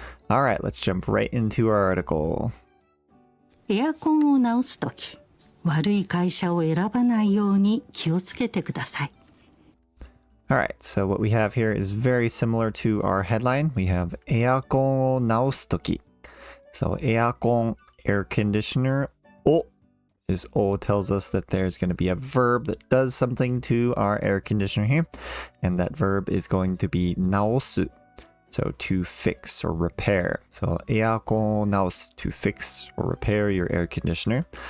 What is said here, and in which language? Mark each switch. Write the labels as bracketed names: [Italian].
[English] All right, let's jump right into our article. [Japanese] エアコンを直すとき、悪い会社を選ばないように気をつけてください。 [English] All right, so what we have here is very similar to our headline. We have [Japanese] エアコンを直すとき. [English] So エアコン, air conditioner, を is O tells us that there's going to be a verb that does something to our air conditioner here. And that verb is going to be 直す. So to fix or repair. So [Japanese] エアコンを直す [English] to fix or repair your air conditioner.